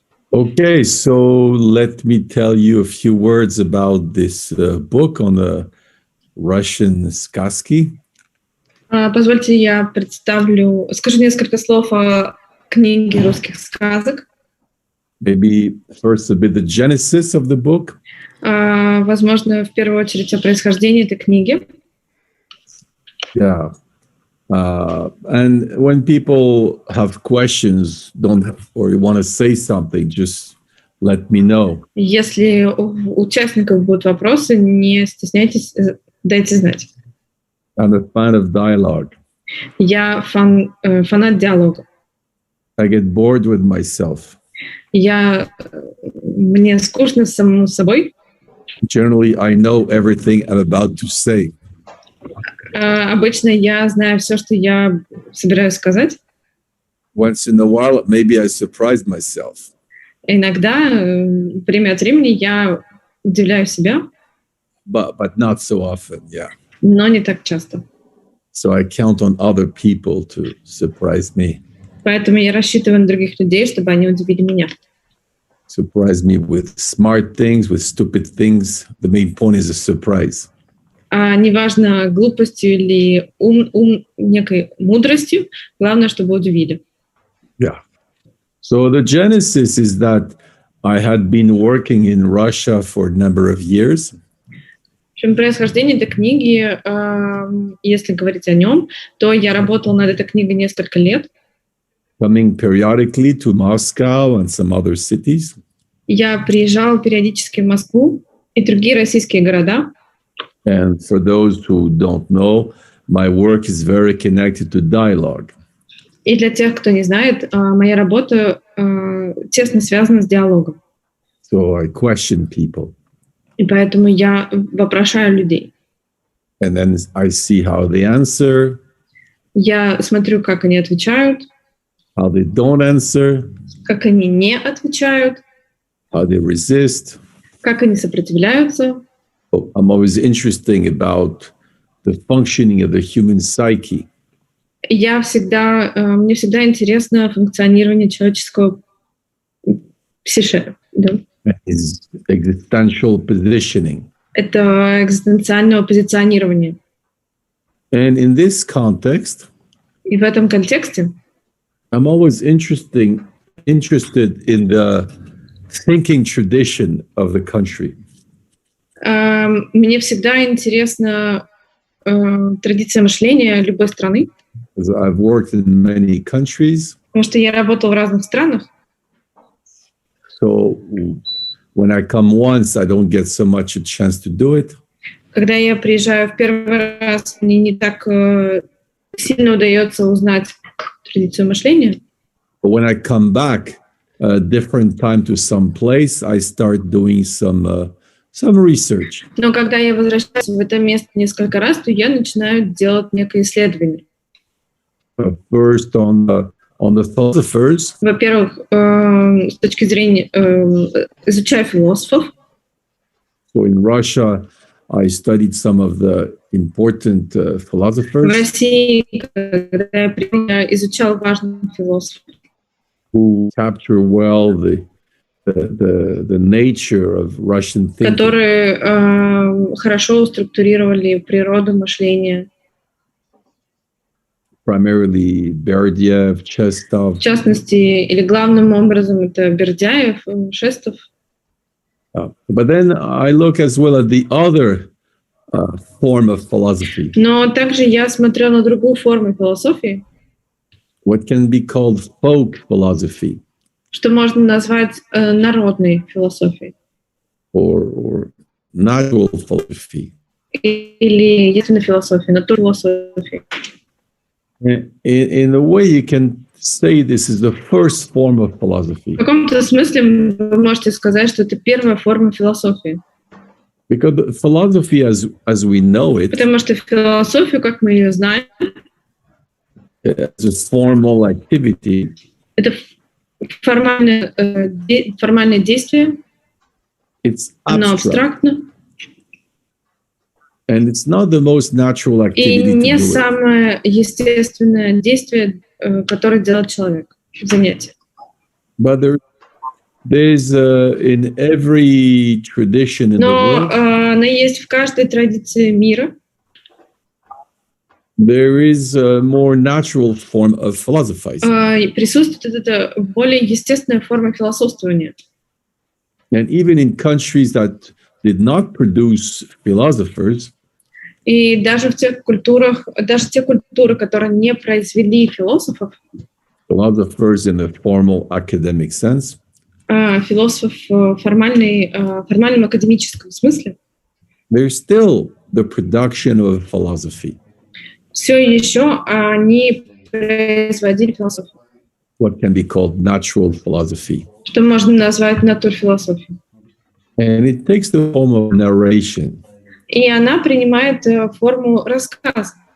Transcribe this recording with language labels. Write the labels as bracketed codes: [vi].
[en] Okay, so let me tell you a few words about this book on the Russian сказки. [ru] Позвольте, я скажу несколько слов о книге русских сказок. [en] Maybe first a bit the genesis of the book. [ru] Возможно, в первую очередь о происхождении этой книги. [en] Yeah. And when people have questions, or you want to say something, just let me know. [ru] Если у участников будут вопросы, не стесняйтесь, дайте знать. [en] I'm a fan of dialogue. [ru] Я фанат диалога. [en] I get bored with myself. [ru] Мне скучно самому собой. [en] Generally, I know everything I'm about to say. [ru] Обычно я знаю все, что я собираюсь сказать. [en] Once in a while, maybe I surprise myself. [ru] Иногда, время от времени, я удивляю себя. [en] But not so often, yeah. [ru] Но не так часто. [en] So I count on other people to surprise me. [ru] Поэтому я рассчитываю на других людей, чтобы они удивили меня. [en] Surprise me with smart things, with stupid things. The main point is a surprise. [ru] Неважно, глупостью или некой мудростью, главное, чтобы удивили. [en] Yeah. So the genesis is that I had been working in Russia for a number of years. [ru] В общем, происхождение этой книги, если говорить о нем, то я работала над этой книгой несколько лет. [en] Coming periodically to Moscow and some other cities. [ru] Я приезжала периодически в Москву и другие российские города. [en] And for those who don't know, my work is very connected to dialogue. [ru] И для тех, кто не знает, моя работа тесно связана с диалогом. [en] So I question people. [ru] И поэтому я вопрошаю людей. [en] And then I see how they answer. [ru] Я смотрю, как они отвечают. [en] How they don't answer. [ru] Как они не отвечают. [en] How they resist. [ru] Как они сопротивляются. [en] I'm always interested about the functioning of the human psyche. [ru] Мне всегда интересно функционирование человеческого психе. Да? [en] His existential positioning. [ru] Это экзистенциальное позиционирование. [en] And in this context, [ru] и в этом контексте [en] I'm always interested in the thinking tradition of the country. [ru] Мне всегда интересна традиция мышления любой страны. [en] I've worked in many countries. [ru] Потому что я работал в разных странах. [en] So when I come once, I don't get so much a chance to do it. [ru] Когда я приезжаю в первый раз, мне не так сильно удается узнать традицию мышления. [en] But when I come back a different time to some place, I start doing some research. [ru] Но когда я возвращаюсь в это место несколько раз, то я начинаю делать некое исследование. [en] First on the philosophers. [ru] Во-первых, с точки зрения изучая философов. [en] So in Russia, I studied some of the important philosophers. [ru] В России, когда я изучал важных философов, [en] who capture well the nature of Russian thinking. [ru] Которые хорошо структурировали природу мышления. [en] Primarily Berdyaev, Chestov. [ru] В частности, или главным образом это Бердяев, Шестов. [en] But then I look as well at the other form of philosophy. [ru] Но также я смотрел на другую форму философии. [en] What can be called folk philosophy. [ru] Что можно назвать народной философией. [en] Or natural philosophy. [ru] Или естественной философией, натурной философией. [en] In a way, you can say this is the first form of philosophy. [ru] В каком-то смысле вы можете сказать, что это первая форма философии. [en] Because philosophy, as we know it, [ru] потому что философию, как мы ее знаем, [en] as a formal activity, [ru] это формальное действие, оно абстрактно. [en] And it's not the most natural activity. [ru] И не самое естественное действие, которое делает человек, занятие. [en] But there's in every tradition in the world. [ru] Но она есть в каждой традиции мира. [en] There is a more natural form of philosophizing. [ru] Присутствует эта более естественная форма философствования. [en] And even in countries that did not produce philosophers, [ru] и даже в тех культурах, даже те культуры, которые не произвели философов, [en] philosophers in a formal academic sense, [ru] философов в формальном академическом смысле, [en] there's still the production of philosophy. [ru] Все еще они производили философию. [en] What can be called natural philosophy. [ru] Что можно назвать натурфилософией. [en] And it takes the form of narration. [ru] И она принимает форму рассказа.